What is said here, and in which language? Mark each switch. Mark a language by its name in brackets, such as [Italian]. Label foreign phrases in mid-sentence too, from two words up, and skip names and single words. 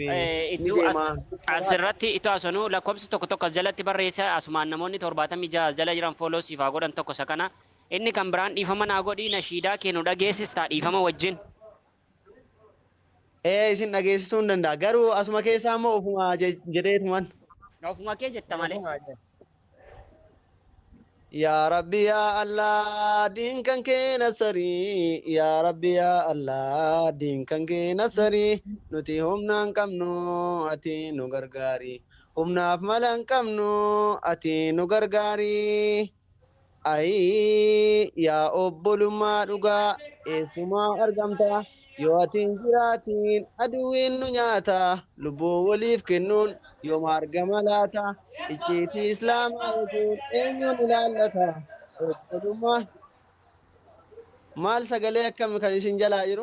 [Oromo] asirratti itoo asonuu lakkoofsi tokko tokko as jalatti barreessa asumaan namoonni 76 jala jiran fooloo siif haa godhan tokko isa kana inni kan biraan dhiifama naa godhii nashiidaa kennu dhageessistaa dhiifama wajjin. Isin dhageessisuu hin danda'a garuu asuma keessaa immoo ofuma jedheetuman. Ofuma kee jetta malee. [Arabic] يا رب يا الله [Oromo] din kan ke nasari [Arabic] يا رب يا الله [Oromo] din kan ke nasari nuti humnaan qabnu ati nu gargaari humnaaf malan qabnu ati nu gargaari ay ya obbolummaa dhugaa eessumaa argamta yoo atiin jiraatiin aduwwiin nu nyaata lubbuu waliif kennuun yooma argama laata icciitii islaamaa eeguun eenyuun ilaallata Obbolummaa maal sagalee akkam kan isin jalaa jiru?